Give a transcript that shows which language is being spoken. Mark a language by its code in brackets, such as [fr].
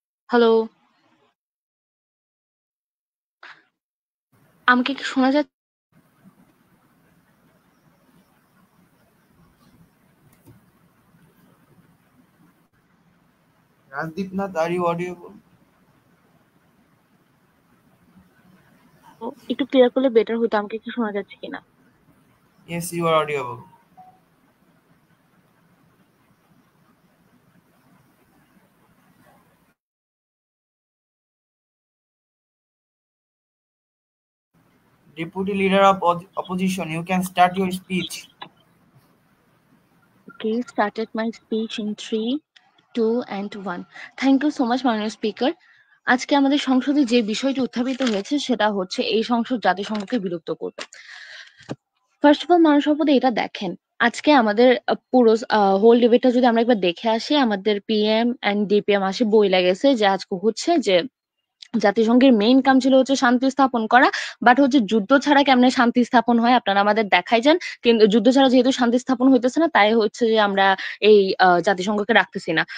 [bn] Hello, আমাকে কি শোনা যাচ্ছে? [en] Rajdeep Nath, are you audible? [bn] একটু ক্লিয়ার করলে বেটার হতো, আমাকে কি শোনা যাচ্ছে কিনা? [en] Yes, you are audible. Deputy Leader of Opposition, you can start your speech. Okay, started my speech in 3, 2 and 1. Thank you so much, মাননীয় speaker. [bn] আজকে আমাদের সংসদে যে বিষয়টি উত্থাপিত হয়েছে সেটা হচ্ছে এই সংসদ জাতিসংঘকে বিলুপ্ত করবে। ফার্স্ট অফ অল মাননীয় সভাপতি এটা দেখেন, আজকে আমাদের পুরো হোল ডিবেটটা যদি আমরা একবার দেখে আসি, আমাদের পিএম এন্ড ডিপিএম আসে বই লেগেছে যে আজকে হচ্ছে যে জাতিসংঘের মেইন কাম ছিল হচ্ছে শান্তি স্থাপন করা, বাট হচ্ছে যুদ্ধ ছাড়া কেমনে শান্তি স্থাপন হয় আপনারা আমাদের দেখাই যান, কিন্তু যুদ্ধ ছাড়া যেহেতু শান্তি স্থাপন হইতেছে না, তাই হচ্ছে যে আমরা এই জাতিসংঘকে রাখতেছি না।